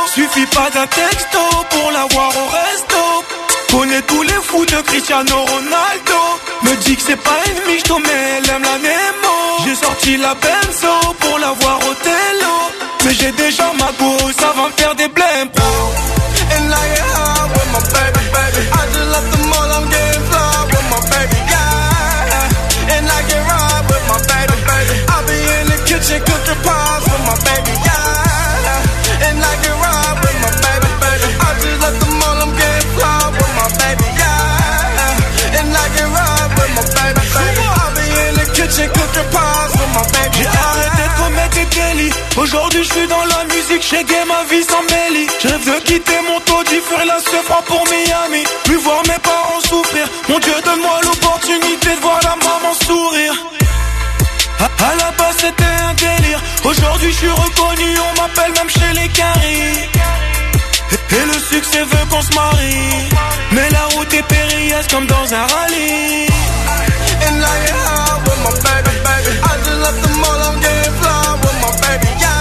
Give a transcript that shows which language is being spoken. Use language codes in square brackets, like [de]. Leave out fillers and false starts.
[fr] Suffit pas d'un texto pour la voir au resto. Connais tous les fous de Cristiano Ronaldo. Me dit que c'est pas une michto mais elle aime la Nemo. J'ai sorti la Benzo pour la voir au Tello. Mais j'ai déjà ma go, ça va me faire des blèmes pro. [en] And I am with my baby. I just left the mall, I'm getting fly with my baby, yeah. And I can ride with my baby, baby. I be in the kitchen cooking pies with my baby, yeah. And I can ride with my baby, baby. I just left the mall, I'm getting fly with my baby, yeah. And I can ride with my baby, baby. I be in the kitchen cooking pies with my baby, yeah. [fr] J'ai arrêté de commettre des délits. Aujourd'hui, je suis dans la musique, j'ai gagné ma vie sans Melly. Je rêve de quitter mon taudis, faire la se froid pour Miami. Plus voir mes parents souffrir. Mon Dieu, donne-moi l'opportunité de voir la maman sourire. À la base, c'était un délire. Aujourd'hui, je suis reconnu, on m'appelle même chez les caries. Et le succès veut qu'on se marie. Mais la route est périlleuse comme dans un rallye. [en] And I am with my baby, baby. I just left them all, I'm getting fly.